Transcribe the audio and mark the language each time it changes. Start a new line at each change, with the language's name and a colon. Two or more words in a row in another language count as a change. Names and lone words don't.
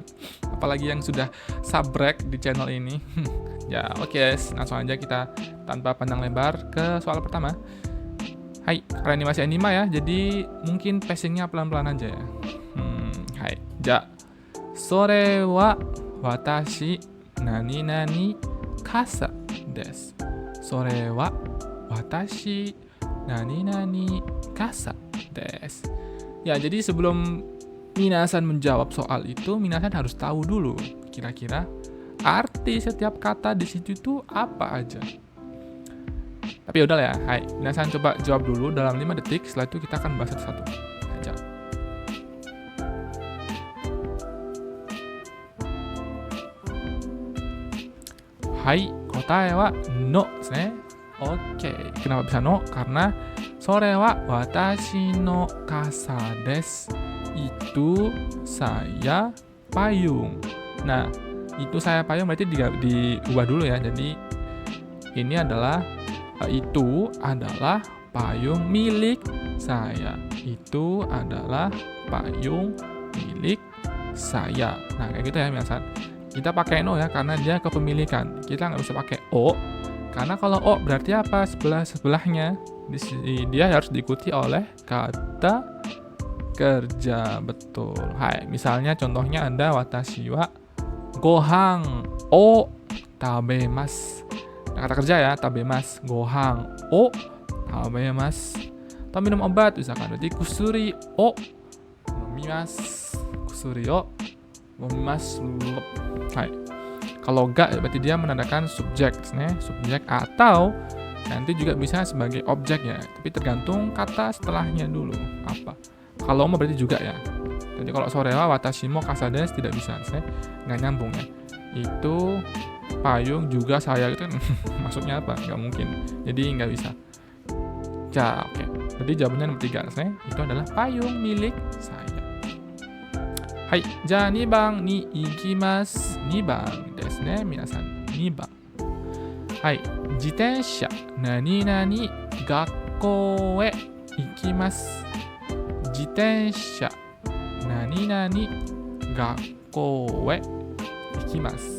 Indonesian: Apalagi yang sudah subrek di channel ini. Ya oke, langsung aja kita tanpa pandang lebar ke soal pertama. Hai, kalian ini masih anime ya, jadi mungkin pacingnya pelan-pelan aja ya.
Japanese: はい、じゃ。それは私何々傘です. それは私何々傘です.
Indonesian: Ya, jadi sebelum minasan menjawab soal itu, minasan harus tahu dulu kira-kira arti setiap kata di situ itu apa aja. Tapi udah ya, hai, minasan coba jawab dulu dalam 5 detik, setelah itu kita akan bahas satu-satu. Aja.
Japanese: はい、答えはのですね.
Indonesian: Oke, kenapa bisa no? Karena
Japanese: それは私の傘です.
Indonesian: Itu saya payung. Nah, itu saya payung berarti diubah dulu ya. Jadi ini adalah itu adalah payung milik saya. Itu adalah payung milik saya. Nah, kayak gitu ya biasa. Kita pakai no ya karena dia kepemilikan. Kita nggak bisa pakai o. Karena kalau o berarti apa? Sebelahnya dia harus diikuti oleh kata kerja, betul. Hai, misalnya contohnya ada
Japanese: 私はご飯を食べます.
Indonesian: Nah, kata kerja ya, tabemasu.
Japanese: ご飯を食べます.
Indonesian: Atau minum obat misalkan, berarti
Japanese: 薬を飲みます. 薬を飲みます。はい.
Indonesian: Kalau ga berarti dia menandakan subjek atau nanti juga bisa sebagai objek ya. Tapi tergantung kata setelahnya dulu apa. Kalau mau berarti juga ya. Jadi kalau
Japanese: それは私も傘です
Indonesian: tidak bisa, nggak nyambung ya. Itu payung juga saya itu maksudnya apa? Nggak mungkin. Jadi nggak bisa. Ya oke. Jadi jawabannya nomor 3 itu adalah payung milik saya.
Japanese: はい、じゃ 2 番に行きます。2番ですね、皆さん。2番。はい、自転車、何々、学校へ行きます。自転車、何々、学校へ行きます。